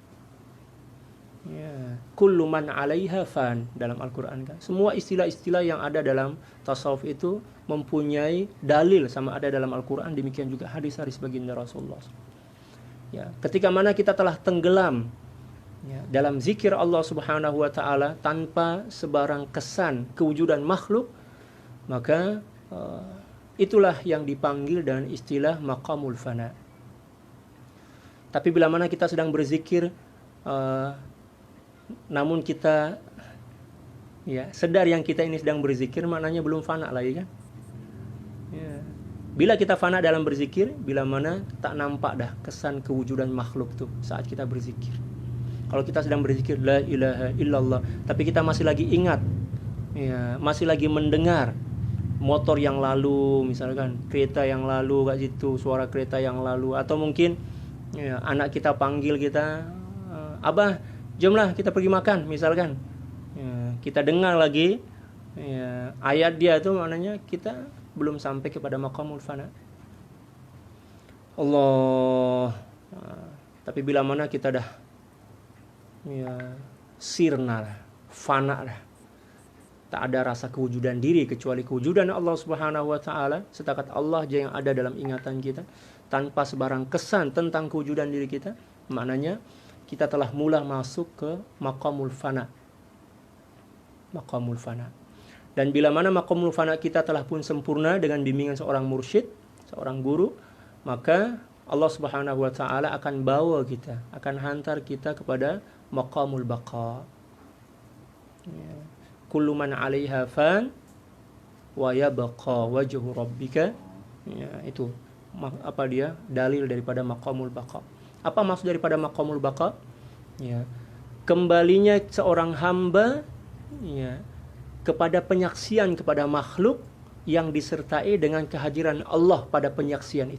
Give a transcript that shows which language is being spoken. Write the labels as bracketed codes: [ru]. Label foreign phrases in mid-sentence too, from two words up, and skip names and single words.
[ms] Ya, [ar] كل من عليها فان [ms] dalam Al-Qur'an kan. Semua istilah-istilah yang ada dalam tasawuf itu mempunyai dalil sama ada dalam Al-Qur'an, demikian juga hadis-hadis baginda Rasulullah. Ya, ketika mana kita telah tenggelam ya, dalam zikir Allah [ar] سبحانه وتعالى [ms] tanpa sebarang kesan kewujudan makhluk, maka itulah yang dipanggil dengan istilah [ar] مقام الفناء. [ms] Tapi bila mana kita sedang berzikir namun kita ya sedar yang kita ini sedang berzikir, maknanya belum fana lagi kan. Ya. Bila kita fana dalam berzikir, bila mana tak nampak dah kesan kewujudan makhluk tuh saat kita berzikir. Kalau kita sedang berzikir [ar] لا إله إلا الله, [ms] tapi kita masih lagi ingat ya, masih lagi mendengar motor yang lalu, misalkan kereta yang lalu kat situ, suara kereta yang lalu, atau mungkin ya, anak kita panggil kita, abah jomlah kita pergi makan, misalkan ya, kita dengar lagi ya, ayat dia itu maknanya kita belum sampai kepada maqamul fana. Allah. Tapi bila mana kita dah ya, sirna lah, fana lah, tak ada rasa kewujudan diri kecuali kewujudan Allah [ar] سبحانه وتعالى, [ms] setakat Allah aja yang ada dalam ingatan kita, tanpa sebarang kesan tentang kewujudan diri kita, maknanya kita telah mula masuk ke [ar] مقام الفناء. مقام الفناء. [ms] Dan bila mana [ar] مقام الفناء [ms] kita telah pun sempurna dengan bimbingan seorang mursyid, seorang guru, maka Allah [ar] سبحانه وتعالى [ms] akan bawa kita, akan hantar kita kepada [ar] مقام البقاء. [ms] Ya. [ar] كل من عليها فان ويبقى وجه ربك. [ms] Ya, itu apa dia? Dalil daripada [ar] مقام البقاء. [ms] Apa maksud daripada [ar] مقام البقاء? [ms] Ya. Kembalinya seorang hamba ya, kepada penyaksian kepada makhluk yang disertai dengan kehadiran Allah pada penyaksian itu.